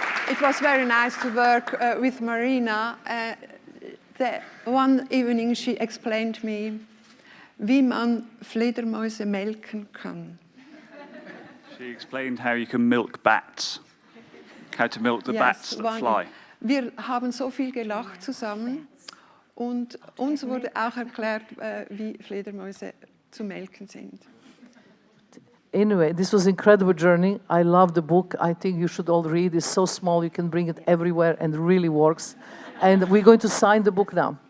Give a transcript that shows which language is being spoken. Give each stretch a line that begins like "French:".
English: It was very nice to work with Marina. One evening she explained me
German: wie man Fledermäuse melken kann.
English: She explained how you can milk bats, how to milk the bats that fly.
German: Wir haben so viel gelacht zusammen und uns wurde auch erklärt, wie Fledermäuse zu melken sind.
English: Anyway, this was an incredible journey. I love the book. I think you should all read. It's so small, you can bring it everywhere and it really works. And we're going to sign the book now.